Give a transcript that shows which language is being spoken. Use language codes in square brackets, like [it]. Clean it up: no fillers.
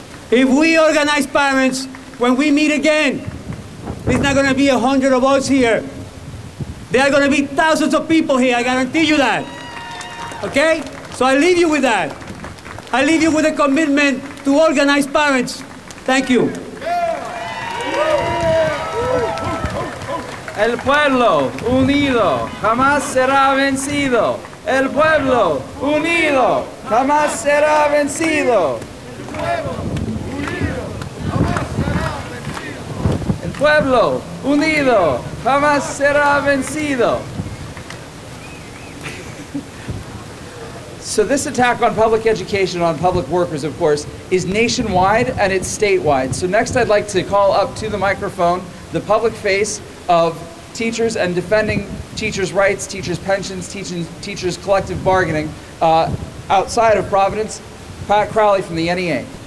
[en] If we organize parents, when we meet again, it's not going to be 100 of us here. There are going to be thousands of people here, I guarantee you that. Okay? So I leave you with that. I leave you with a commitment to organize parents. Thank you. [es] El pueblo unido jamás será vencido. El pueblo unido jamás será vencido. El pueblo unido jamás será vencido. [en] So this attack on public education, on public workers, of course, is nationwide and it's statewide. So next I'd like to call up to the microphone the public face of teachers and defending teachers' rights, teachers' pensions, teachers' collective bargaining outside of Providence, Pat Crowley from the NEA.